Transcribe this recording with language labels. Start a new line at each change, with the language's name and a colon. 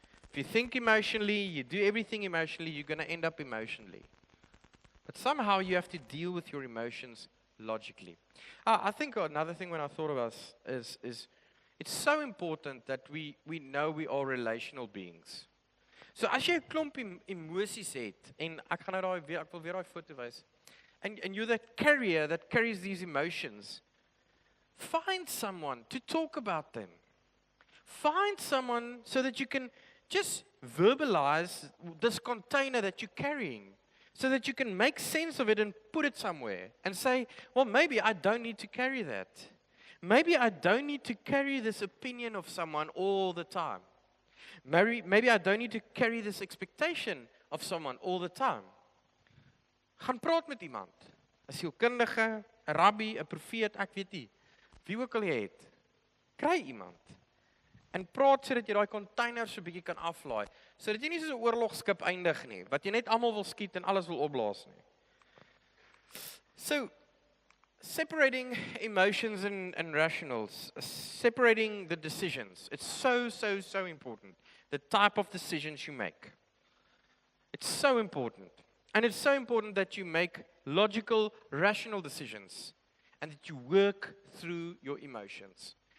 English: If you think emotionally, you do everything emotionally, you're going to end up emotionally. But somehow you have to deal with your emotions logically. I think another thing when I thought about this is it's so important that we know we are relational beings.
Afrikaans: So as jy 'n klomp emosies het en ek wil weer daai foto wys.
English: And you're that carrier that carries these emotions. Find someone to talk about them. Find someone so that you can just verbalize this container that you're carrying. So that you can make sense of it and put it somewhere. And say, well, maybe I don't need to carry that. Maybe I don't need to carry this opinion of someone all the time. Maybe I don't need to carry this expectation of someone all the time.
Afrikaans: Gaan praat met iemand. 'n Sielkundige, 'n rabbi, 'n profeet, ek weet nie. Wie ook al jy het. Kry iemand. En praat sodat jy daai container so 'n bietjie kan aflaai. Sodat jy nie soos 'n oorlogskip eindig nie, wat jy net almal wil skiet en alles wil opblaas nie. So
English: separating emotions and rationals, separating the decisions. It's so important. The type of decisions you make. It's so important. And it's so important that you make logical, rational decisions and that you work through your emotions.